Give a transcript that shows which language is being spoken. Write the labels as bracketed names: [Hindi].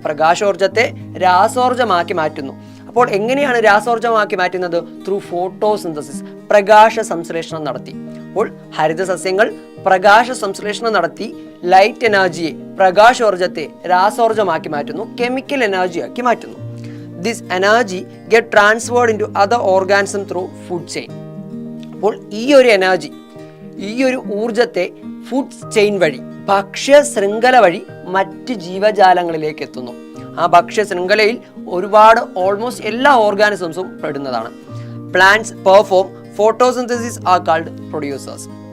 [Malayalam] പ്രകാശോർജത്തെ രാസോർജമാക്കി മാറ്റുന്നു. അപ്പോൾ എങ്ങനെയാണ് രാസോർജമാക്കി മാറ്റുന്നത്? [English] through photosynthesis, [Malayalam] പ്രകാശ സംശ്ലേഷണം നടത്തി. അപ്പോൾ ഹരിത സസ്യങ്ങൾ പ്രകാശ സംശ്ലേഷണം നടത്തി ലൈറ്റ് എനർജിയെ, പ്രകാശോർജത്തെ രാസോർജമാക്കി മാറ്റുന്നു, കെമിക്കൽ എനർജി ആക്കി മാറ്റുന്നു. [English] This energy get transferred into other organisms through food chain. [Malayalam] അപ്പോൾ ഈ ഒരു എനർജി, ഈ ഒരു ഊർജത്തെ ഫുഡ് ചെയിൻ വഴി, ഭക്ഷ്യ ശൃംഖല വഴി മറ്റ് ജീവജാലങ്ങളിലേക്ക് എത്തുന്നു. ആ ഭക്ഷ്യ ശൃംഖലയിൽ ഒരുപാട്, ഓൾമോസ്റ്റ് എല്ലാ ഓർഗാനിസംസും പെടുന്നതാണ്. [English] Plants perform photosynthesis are called producers.